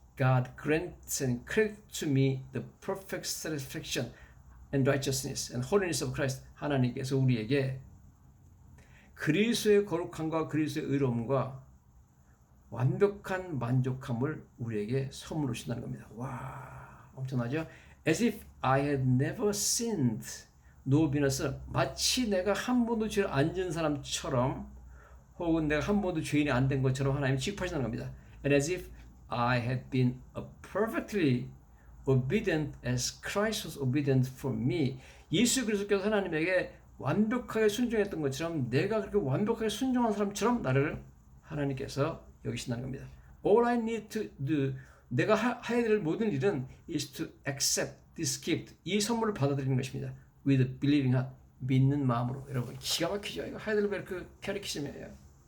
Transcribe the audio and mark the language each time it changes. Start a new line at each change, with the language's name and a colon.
English: God grants and credit to me the perfect satisfaction and righteousness and holiness of Christ.
Korean: 하나님께서 우리에게 그리스도의 거룩함과 그리스도의 의로움과 완벽한 만족함을 우리에게 선물로 주신다는 겁니다. 와, 엄청나죠?
English: As if I had never sinned.
Korean: 노비너스 마치 내가 한 번도 죄를 안 지은 사람처럼 혹은 내가 한 번도 죄인이 안 된 것처럼 하나님 취급하시는 겁니다.
English: And as if I had been perfectly obedient as Christ was obedient for me.
Korean: 예수 그리스도께서 하나님에게 완벽하게 순종했던 것처럼 내가 그렇게 완벽하게 순종한 사람처럼 나를 하나님께서 여기신다는 겁니다.
English: All I need to do,
Korean: 내가 해야 될 모든 일은
English: is to accept this gift.
Korean: 이 선물을 받아들이는 것입니다.
English: With believing heart,
Korean: 믿는 마음으로. 여러분 기가 막히죠. 이거 하이델베르크 캐리키즘이에요.